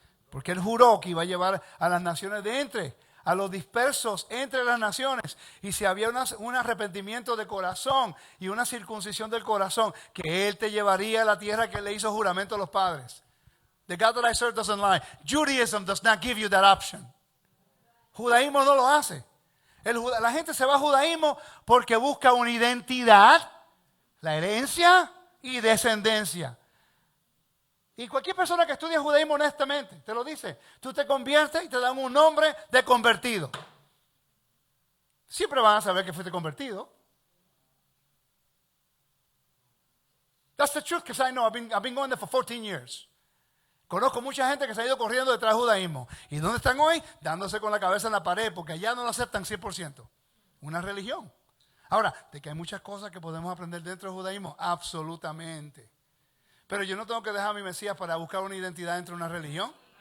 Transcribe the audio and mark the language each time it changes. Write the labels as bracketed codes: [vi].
[es] Porque él juró que iba a llevar a las naciones a los dispersos entre las naciones. Y si había un arrepentimiento de corazón y una circuncisión del corazón, que él te llevaría a la tierra que él le hizo juramento a los padres. [en] The God that I serve doesn't lie. Judaism does not give you that option. [es] Judaísmo no lo hace. La gente se va a judaísmo porque busca una identidad, la herencia y descendencia. Y cualquier persona que estudie judaísmo honestamente te lo dice. Tú te conviertes y te dan un nombre de convertido. Siempre van a saber que fuiste convertido. [en] That's the truth, because I know I've been going there for 14 years. [es] Conozco mucha gente que se ha ido corriendo detrás del judaísmo. ¿Y dónde están hoy? Dándose con la cabeza en la pared, porque allá no lo aceptan 100%. Una religión. Ahora, de que hay muchas cosas que podemos aprender dentro del judaísmo, absolutamente. Pero yo no tengo que dejar a mi Mesías para buscar una identidad dentro de una religión.